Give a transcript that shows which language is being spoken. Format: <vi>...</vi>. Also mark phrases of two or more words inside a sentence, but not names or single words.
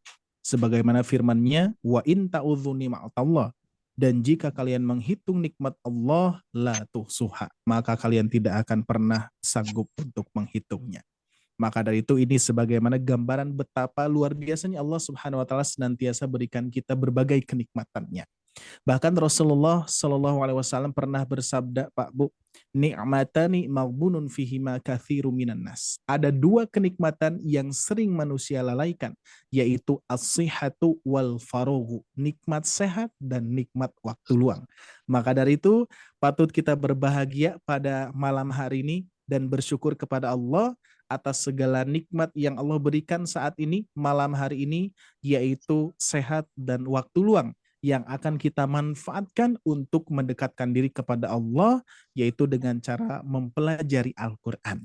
<id>Sebagaimana firman-Nya,</id> <ar>وإن تعدوا نعمة الله,</ar> <id>dan jika kalian menghitung nikmat Allah,</id> <ar>لا تحصوها,</ar> <id>maka kalian tidak akan pernah sanggup untuk menghitungnya. Maka dari itu ini sebagaimana gambaran betapa luar biasanya</id> <ar>الله سبحانه وتعالى</ar> <id>senantiasa berikan kita berbagai kenikmatannya. Bahkan</id> <ar>رسول الله صلى الله عليه وسلم</ar> <id>pernah bersabda, Pak Bu,</id> <ar>نعمتان مغبون فيهما كثير من الناس.</ar> <id>Ada dua kenikmatan yang sering manusia lalaikan, yaitu</id> <ar>الصحة والفراغ,</ar> <id>nikmat sehat dan nikmat waktu luang. Maka dari itu patut kita berbahagia pada malam hari ini dan bersyukur kepada Allah atas segala nikmat yang Allah berikan saat ini, malam hari ini, yaitu sehat dan waktu luang yang akan kita manfaatkan untuk mendekatkan diri kepada Allah, yaitu dengan cara mempelajari Al-Quran.</id>